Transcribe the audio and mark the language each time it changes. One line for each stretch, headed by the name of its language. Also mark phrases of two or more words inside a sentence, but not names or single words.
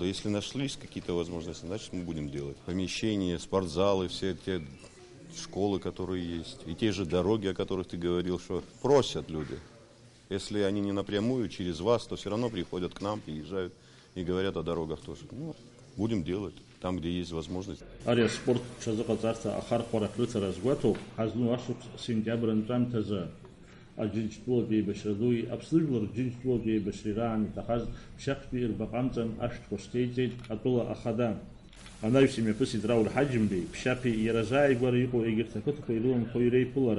Russian: Если нашлись какие-то возможности, значит мы будем делать. Помещения, спортзалы, все те школы, которые есть, и те же дороги, о которых ты говорил, что просят люди. Если они не напрямую, через вас, то все равно приходят к нам, приезжают и говорят о дорогах тоже. Ну, будем делать там, где есть возможность.
Abkhazian: Ария спорт шазыҟаҵарҭа ахархәара рыҭара згәаҭоуп ҳазну ашықәс сентиабр анҵәамҭазы. Аџьынџьтәылатә еибашьра-дуи Аԥсны Жәлар Џьынџьтәылатә еибашьреираан иҭахаз Ԥшьаԥтәи рбаҟамҵан ашәҭқәа шьҭеиҵеит атәыла Ахада. Анаҩс имҩаԥысит Рауль Ҳаџьымбеи, Ԥшьаԥи иара зааигәара иҟоу егьырҭ ақыҭақәа ирыламхо иреиԥылара.